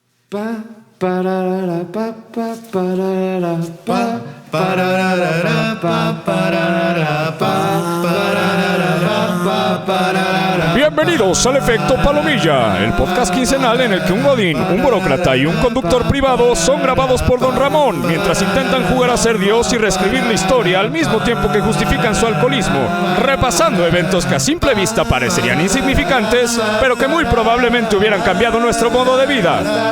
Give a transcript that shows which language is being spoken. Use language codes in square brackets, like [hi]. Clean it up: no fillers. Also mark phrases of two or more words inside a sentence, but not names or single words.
[es] Pa pararara pa pa pararara pa pararara pa pararara pa pararara pa pararara. Bienvenidos al Efecto Palomilla, el podcast quincenal en el que un godín, un burócrata y un conductor privado son grabados por Don Ramón mientras intentan jugar a ser Dios y reescribir la historia al mismo tiempo que justifican su alcoholismo, repasando eventos que a simple vista parecerían insignificantes, pero que muy probablemente hubieran cambiado nuestro modo de vida.